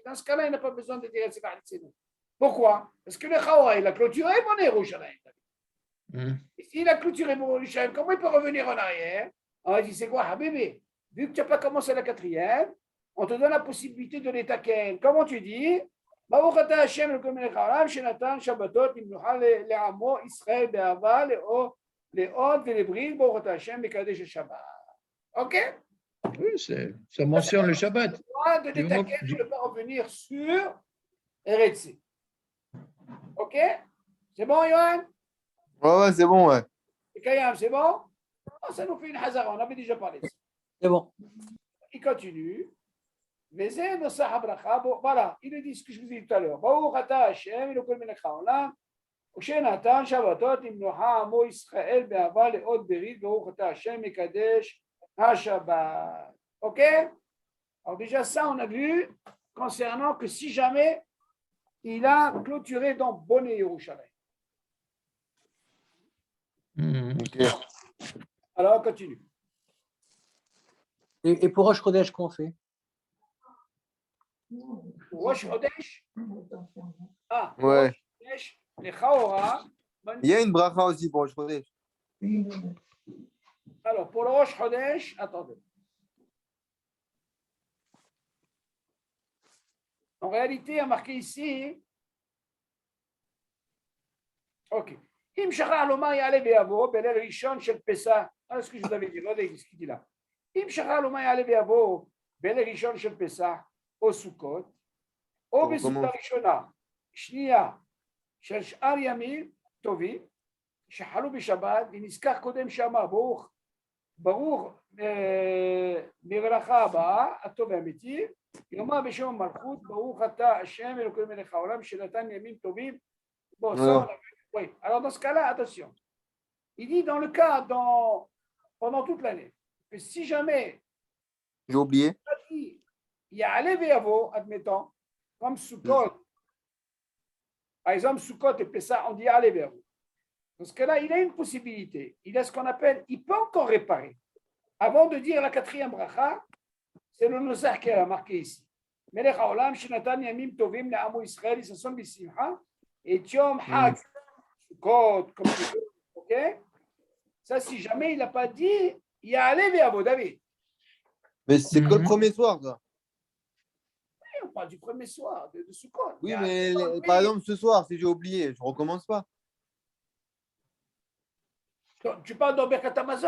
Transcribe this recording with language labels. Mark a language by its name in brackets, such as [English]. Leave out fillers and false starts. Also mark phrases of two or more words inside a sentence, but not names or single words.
[French] Dans ce cas-là, il n'a pas besoin de dire pourquoi? Parce que le Chawa, il a clôturé [Hebrew] בונה ירושלים. [French] Et s'il a clôturé [Hebrew] בונה ירושלים, [French] comment il peut revenir en arrière? On a dit, c'est quoi, Habibi? Vu que tu n'as pas commencé la quatrième, on te donne la possibilité de les taquer. Comment tu dis? [Hebrew] ברוך אתה השם אלוקים מלך העולם שנתן שבתות למנוחה לעמו ישראל באהבה לאות ולברית ברוך אתה השם מקדש שבת. [French] Ok? Oui, ça mentionne le Shabbat. De les taquer, tu ne peux pas revenir sur Eretz. Ok? C'est bon, Yohan? Ouais, c'est bon, ouais. Et Kayam, c'est bon? Oh, ça nous fait une hazara, on avait déjà parlé de ça. C'est bon. Il continue. Voilà, il dit ce que je vous ai dit tout à l'heure. [Hebrew] ברוך אתה השם, אלוקים מלך העולם, ושנתן שבתות למנוחה עמו ישראל באהבה לאות ברית, ברוך אתה השם מקדש השבת. [French] Ok? Alors déjà ça, on a vu concernant que si jamais il a clôturé dans [Hebrew] בונה ירושלים. [French] Ok. Alors on continue. Et pour [Hebrew] ראש חודש, [French] qu'on fait? [Hebrew] ראש חודש. [French] Ah, Ouais. [Hebrew] ראש חודש, [French] les Chaora. Il y a une bracha aussi pour [Hebrew] ראש חודש. [French] Alors pour le [Hebrew] ראש חודש, [French] attendez. En réalité, il y a marqué ici. Ok. [Hebrew] אם שכח לומר יעלה ויבוא בליל ראשון של פסח. [French] Ah, ce que je vous avais dit. Regardez ce qu'il dit là. [Hebrew] אם שכח לומר יעלה ויבוא בליל ראשון של פסח au Sukkot. או בסעודה ראשונה, שנייה, של שאר ימים טובים, שחלו בשבת, ונזכר קודם שאמר, ברוך מברכה הבאה, הטוב והאמיתי, יאמר בשם המלכות, ברוך אתה השם אלוקים מלך העולם שנתן ימים טובים. [French] Bon, ça, Ouais. oui. Alors dans ce cas-là, attention. Il dit dans le cas, pendant toute l'année, que si jamais J'ai oublié. il y a Alev et Avo, admettons, comme Sukkot, par exemple Sukkot et Pessah, on dit Alev et Avo. Dans ce cas-là, il a une possibilité. Il a ce qu'on appelle, il peut encore réparer. Avant de dire la quatrième bracha, c'est le Nosach qui a marqué ici. [Hebrew] מלך העולם שנתן ימים טובים לעמו ישראל לששון בשמחה את יום חג סוכות, [French] comme tu veux, ok? Ça, si jamais il n'a pas dit, il y a Alev et Avo, David. Mais c'est que le Mhm. premier soir, ça. On parle du premier soir de Sukkot. Oui, Il y a mais Sukkot, par oui. exemple, ce soir, si j'ai oublié, je recommence pas. Tu parles dans [Hebrew] ברכת המזון?